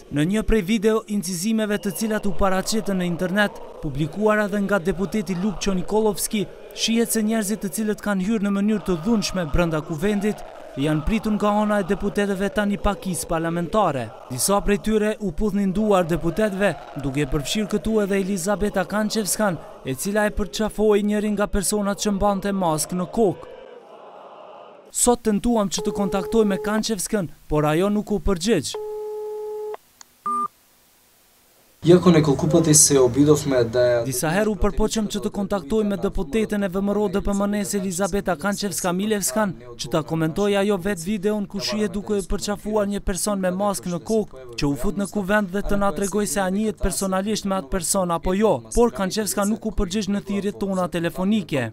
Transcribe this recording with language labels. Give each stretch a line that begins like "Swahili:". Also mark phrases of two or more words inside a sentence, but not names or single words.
Albanian: Në një prej video incizimeve të cilat u paraqitën në internet, publikuara dhe nga deputeti Ljupço Nikolovski, shihet se njerëzit të cilët kanë hyrë në mënyrë të dhunshme brenda kuvendit janë pritur nga ana e deputetëve tani pakisë parlamentare. Disa prej tyre u pudhnin duar deputetëve, duke përfshirë këtu edhe Elizabeta Kanqevskan, e cila e përqafoi njërin nga personat që mbante maskë në kokë. Sot tentuam që të kontaktoj me Kanqevskën, por ajo nuk u përgjigj.
Macedonian: Иако неколку пати се обидовме да ја...
Albanian: Disa herë u përpoqëm që të kontaktoj me deputeten e VMRO DPMN-s Elizabeta Kanqevska-Milevskan, që ta komentoj ajo vetë videon ku shihet duke përqafuar një person me maskë në kokë, që u fut në kuvend dhe të na tregoj se a njihet personalisht me atë person apo jo, por Kanqevska nuk u përgjigj në thirrjet tona telefonike.